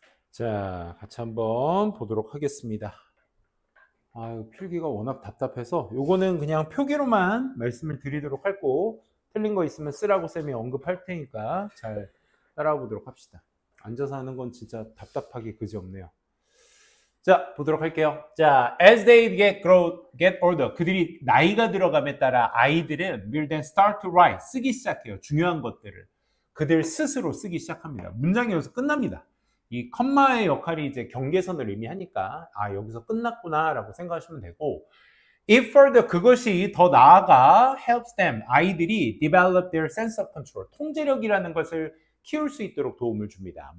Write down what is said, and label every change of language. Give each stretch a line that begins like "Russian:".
Korean: 자, 같이 한번 보도록 하겠습니다. 아유, 필기가 워낙 답답해서 요거는 그냥 표기로만 말씀을 드리도록 할고 틀린 거 있으면 쓰라고 쌤이 언급할 테니까 잘 따라와 보도록 합시다. 앉아서 하는 건 진짜 답답하기 그지없네요. 자, 보도록 할게요. 자,
English: as they get older,
Korean: 그들이 나이가 들어감에 따라 아이들은
English: will then start to write,
Korean: 쓰기 시작해요. 중요한 것들을. 그들 스스로 쓰기 시작합니다. 문장이 여기서 끝납니다. 이 컴마의 역할이 이제 경계선을 의미하니까 아, 여기서 끝났구나 라고 생각하시면 되고,
English: if further,
Korean: 그것이 더 나아가
English: helps them,
Korean: 아이들이
English: develop their sense of control,
Korean: 통제력이라는 것을 키울 수 있도록 도움을 줍니다.